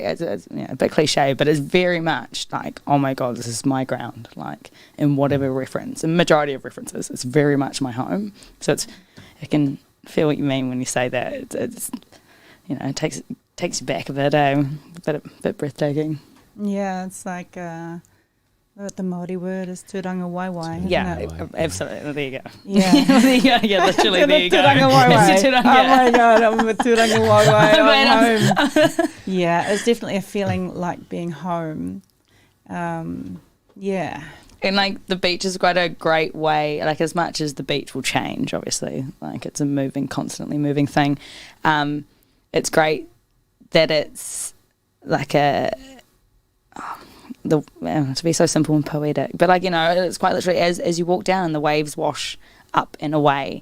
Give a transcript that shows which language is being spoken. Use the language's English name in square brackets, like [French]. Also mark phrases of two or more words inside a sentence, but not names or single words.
[English] It's a bit cliche, but it's very much like, oh my god, this is my ground, like in whatever reference, in majority of references, it's very much my home. So I can feel what you mean when you say that. It's it takes you back a bit, a bit breathtaking. Yeah, it's like the Māori word is [Māori] tūranga waiwai. [English] Yeah, absolutely. There you go. Yeah. There you go. Yeah, literally, there you go. [Māori] Tūranga waiwai. [English] It's a Oh my god, I'm a [Māori] tūranga waiwai. [English] I'm home. Yeah, it's definitely a feeling like being home. Yeah. And like the beach is quite a great way, like as much as the beach will change, obviously, like it's a constantly moving thing. It's great that it's like to be so simple and poetic, but like, it's quite literally as you walk down, the waves wash up and away.